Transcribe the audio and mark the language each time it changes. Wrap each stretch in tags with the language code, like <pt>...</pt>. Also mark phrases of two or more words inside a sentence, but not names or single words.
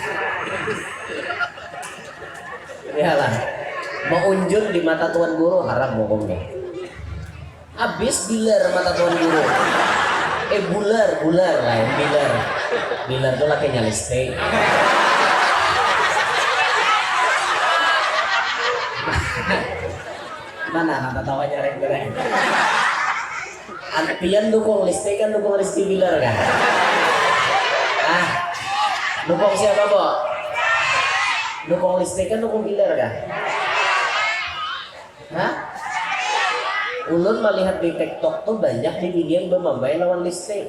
<bjn>Iyalah, maunjun di mata tuan guru haram hukumnya. Habis bilar mata tuan guru. Bular lain bilar. Bilar itu laki nyaliste. Mana kata tawanya reng-reng. Pian dukung liste kan dukung Rizky Bilar kan? Dukung siapa, Bo? Dukung liste kan dukung Bilar kan? Hah? Ulun melihat di TikTok tuh banyak di video yang bermambai lawan liste.</bjn>